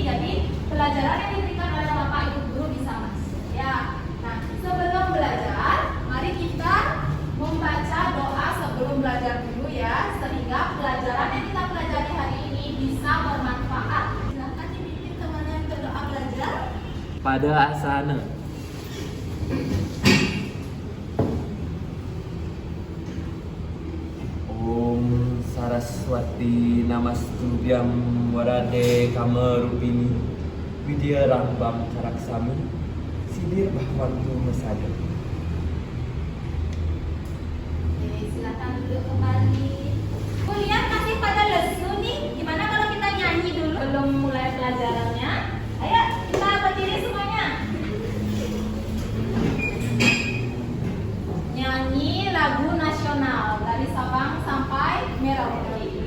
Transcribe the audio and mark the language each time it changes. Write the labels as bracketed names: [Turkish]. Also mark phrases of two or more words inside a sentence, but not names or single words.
[Indonesian] Jadi pelajaran yang diberikan oleh Bapak Ibu Guru bisa masuk ya. Nah, sebelum belajar, mari kita membaca doa sebelum belajar dulu ya, sehingga pelajaran yang kita pelajari hari ini bisa bermanfaat. Silakan dipimpin kemana ke doa belajar. Pada asana. [Sanskrit] ॐ सरस्वति नमस्तुभ्यं वरदे कामरूपिणि विद्या आरम्भं करिष्यामि सिद्धिर् भवतु मे सदा. [Indonesian] Oke, silakan duduk kembali. Kuliah masih pada lesu nih. Gimana kalau kita nyanyi dulu belum mulai pelajarannya? Ayo kita berdiri semuanya. Nyanyi lagu nasional dari Sabang sampai Merauke.